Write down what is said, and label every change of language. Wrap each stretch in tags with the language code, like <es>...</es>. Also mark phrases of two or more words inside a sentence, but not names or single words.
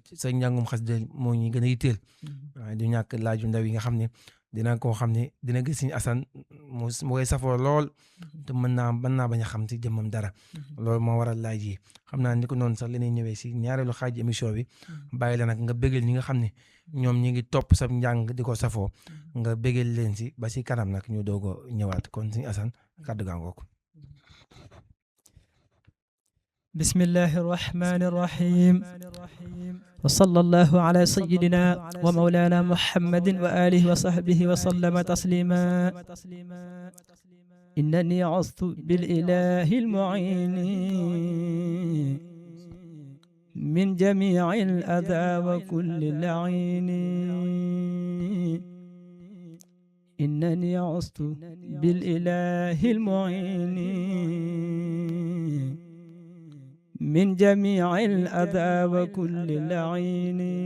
<wo>sa njàngum xasida moo ñu gën a yitteel waaye du ñàkk laaju ndaw yi nga xam ne dina koo xam ne dina gis Sëñ Assane mu koy safoo lool te mën naa bañ a xam si jëmmam dara loolu moo waral laaj yi xam naa ni ko noonu sax li ñuy ñëwee si ñaareelu xaaj émission bi bàyyi la nag nga bëggal ñi nga xam ne ñoom ñi ngi topp sa njàng di ko safoo nga bëggal leen si ba si kanam nag ñu doog a ñëwaat kon Sëñ Assane kàddu gaa ngoog</wo> <ar>بسم الله الرحمن الرحيم وصلى الله على سيدنا ومولانا محمد وآله وصحبه وسلم تسليما إنني عظت بالإله المعين من جميع الأذى وكل اللعين إنني عظت بالإله المعين من جميع الأذى وكل اللعين</ar>